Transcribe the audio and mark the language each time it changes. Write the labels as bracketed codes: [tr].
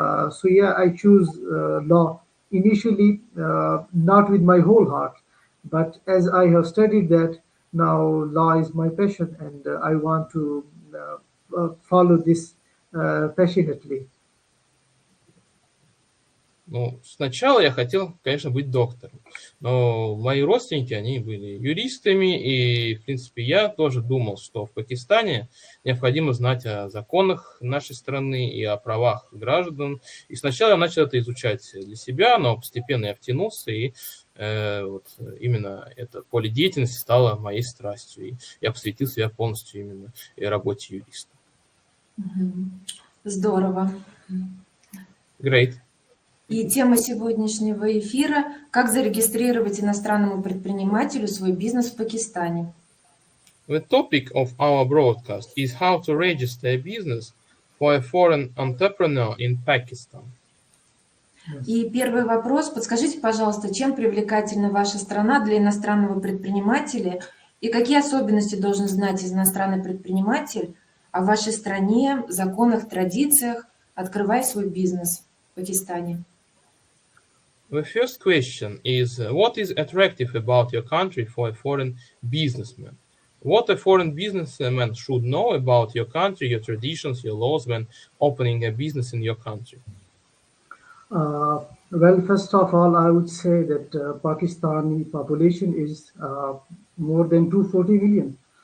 [en] So yeah, I choose law initially, not with my whole heart, but as I have studied that, now law is my passion and I want to follow this passionately. [ru] Ну, сначала я хотел, конечно, быть доктором, но мои родственники, они были юристами, и, в принципе, я тоже думал, что в Пакистане необходимо знать о законах нашей страны и о правах граждан. И сначала я начал это изучать для себя, но постепенно я втянулся, и вот именно это поле деятельности стало моей страстью. И я посвятил себя полностью именно работе юриста. Здорово. [en] Great. [ru] И тема сегодняшнего эфира – как зарегистрировать иностранному предпринимателю свой бизнес в Пакистане. [en] The topic of our broadcast is how to register a business for a foreign entrepreneur in Pakistan. [ru] И первый вопрос. Подскажите, пожалуйста, чем привлекательна ваша страна для иностранного предпринимателя и какие особенности должен знать иностранный предприниматель о вашей стране, законах, традициях, открывая свой бизнес в Пакистане? [en] The first question is, what is attractive about your country for a foreign businessman? What a foreign businessman should know about your country, your traditions, your laws when opening a business in your country? Well, first of all, I would say that Pakistani population is more than 240 million.